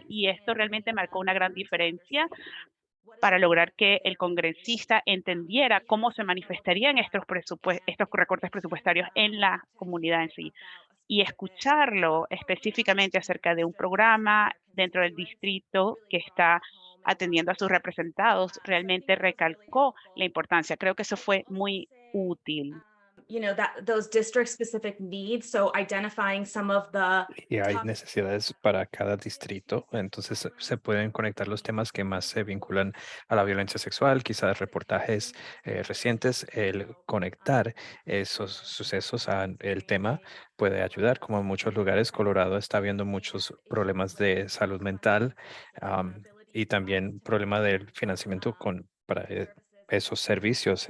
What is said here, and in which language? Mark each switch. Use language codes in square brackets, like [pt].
[es] Y esto realmente marcó una gran diferencia para lograr que el congresista entendiera cómo se manifestarían estos recortes presupuestarios en la comunidad en sí. Y escucharlo específicamente acerca de un programa dentro del distrito que está atendiendo a sus representados, realmente recalcó la importancia. Creo que eso fue muy útil. [en] Those district specific needs. So identifying some of the [es] Y hay necesidades para cada distrito, entonces se pueden conectar los temas que más se vinculan a la violencia sexual, quizás reportajes recientes. El conectar esos sucesos al tema puede ayudar. Como en muchos lugares, Colorado está habiendo muchos problemas de salud mental, y también problema del financiamiento para esos servicios.